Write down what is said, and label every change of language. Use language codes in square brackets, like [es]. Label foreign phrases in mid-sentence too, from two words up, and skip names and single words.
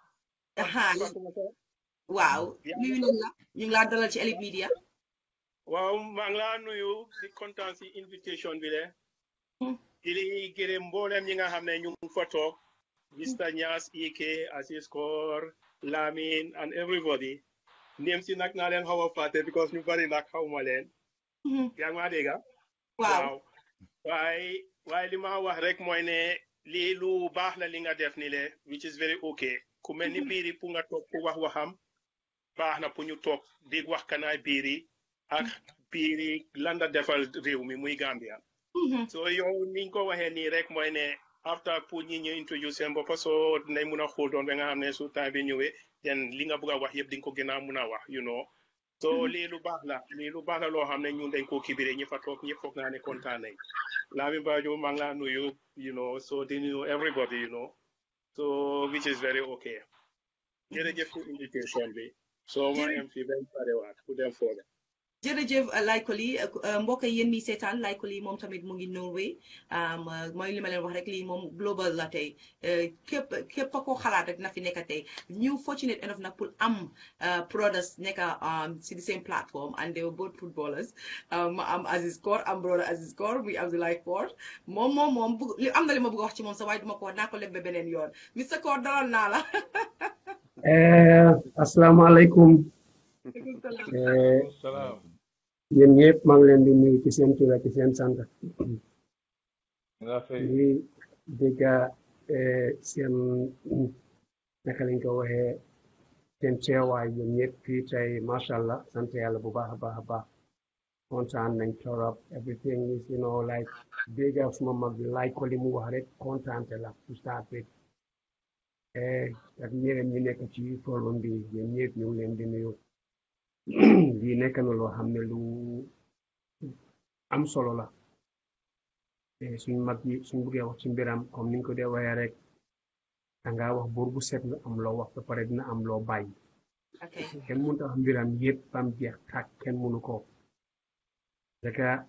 [wo] waaw nuyu nañ la ñu ngi laa dalal ci Elite Media waaw maa ngi laa nuyu di kontaan si invitation bi de di gërëm mboolem ñi nga xam ne ñu ngi fa toog Mr. Niass EK Aziz Kor Lamin [en] and everybody name [wo] si nag naa leen xaw a fàtte because ñu bari nag xawma leen yaa ngi maa dégg waaw waaye li ma wax rek mooy ne lii lu baax la li nga def ni le [en] which is very okay [wo] ku mel ni biiri pour nga toog ku wax waxam baax na pour ñu toog di wax kanaay biiri ak biiri lan la defal réew mi muy Gambia so yow niñ ko waxee nii rek mooy ne after pour ñi ñu introduce seen bopp soo dinañ mun a xool doon ba nga xam ne su temps bi ñëwee den li nga bëgg a wax yëpp di nga ko gën a mun a wax so lii lu baax la loo xam ne ñun dañ koo kibiree ñi fa toog ñëpp foog naa ne kontaan nañ Lamin Bajo maa ngi laa nuyu so di nuyu everybody so [en] which is very okay [wo] jërëjëf pour invitation bi so ma am fi benn parewaat ku dem fooga jërëjëf Laykoli mbokk yéen mi seetaan Laykoli moom tamit mu ngi Norway mooy li ma leen wax rek lii moom global la tey képp ko xalaat rek na fi nekk tey ñu [en] fortunate enough [wo] nag pour am brothers nekk si [en] the same platform and they were both footballers [wo] ma am Aziz Kor am brother Aziz Kor muy Abdoulaye Kor moom li am na li ma bëgg a wax ci moom sa waaye duma ko wax naa ko lebbe beneen yoon Mr Kor dalal naa la asalaamaaleykum yéen ñëpp maa ngi leen di nuyu ci seen tur ak ci seen sant di dégga seen naka lañ ko waxee seen teewaay yéen ñëpp fii tey [ar] ما شاء الله [wo] sant yàlla bu baax a baax kontaan nañ torop [en] everything is like [wo] dégga suma mag bi laaj ko li mu wax rek kontaante la [en] to start with [wo] ak ñeneen ñi nekk ci forum bi yéen ñëpp ñu ngi leen di nuyu lii nekk na loo xam ne lu am solo la suñ mag yi suñ buggee wax ci mbiram comme niñ ko dee waxee rek danga wax buur bu set nga am loo wax ba pare dina am loo bàyyi kenn mënut a wax mbiram yëpp bam jeex tàkk kenn mënu ko daka